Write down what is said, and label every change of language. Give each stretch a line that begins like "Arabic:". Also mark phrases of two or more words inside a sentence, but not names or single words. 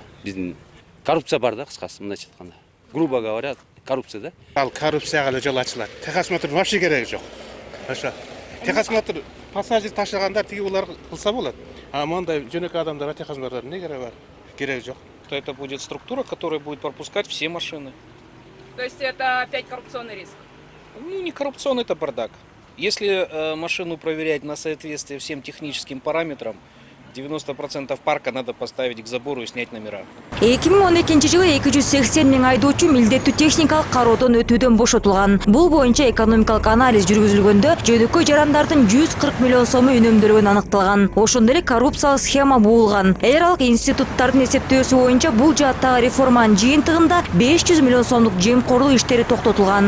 Kyrgyz: Биздин коррупция бар да, кыскасы мындайча айтканда.
Russian: Грубо говоря,
Kyrgyz: коррупция да. Ал коррупцияга эле жол ачылат.
Russian: Техосмотр вообще
Kyrgyz: кереги жок. Ошо. Техосмотр пассажир ташыгандар тиги булар кылса болот. А мондай жөнөкөй адамдар техосмотр эмне кереги бар? Кереги жок.
Russian: Это будет структура, которая будет пропускать все машины. То есть это опять коррупционный риск? Ну, не коррупционный, это бардак. Если машину проверять на соответствие всем техническим параметрам, 90% парка надо поставить к забору и снять номера.
Kyrgyz: 2012-жылы 280 миң айдоочу милдеттүү техникалык кароодон өтүүдөн бошотулган. Бул боюнча экономикалык анализ жүргүзүлгөндө жөнөкөй жарандардын 140 миллион сому үнөмдөлгөнү аныкталган. Ошондой эле коррупциялык схема буулган. Эл аралык институттардын эсептөөсү боюнча бул жааттагы реформанын жыйынтыгында 500 миллион сомдук жемкорлук иштери токтотулган.